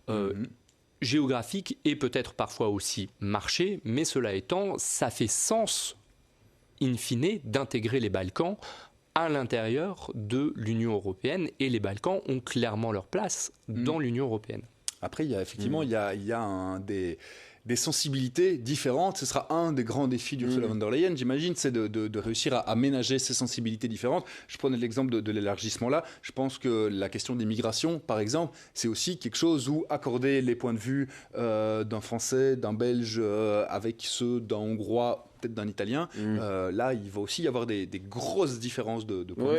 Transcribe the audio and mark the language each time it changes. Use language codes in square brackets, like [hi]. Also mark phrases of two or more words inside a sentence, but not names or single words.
[fr] et peut-être parfois aussi marché, mais cela étant, ça fait sens, in fine, d'intégrer les Balkans à l'intérieur de l'Union européenne, et les Balkans ont clairement leur place dans l'Union européenne. Après, il y a effectivement il y a des sensibilités différentes. Ce sera un des grands défis d'Ursula von der Leyen, j'imagine, c'est de réussir à ménager ces sensibilités différentes. Je prenais l'exemple de l'élargissement là. Je pense que la question des migrations, par exemple, c'est aussi quelque chose où accorder les points de vue d'un Français, d'un Belge, avec ceux d'un Hongrois, peut-être d'un Italien, là, il va aussi y avoir des grosses différences de points de vue.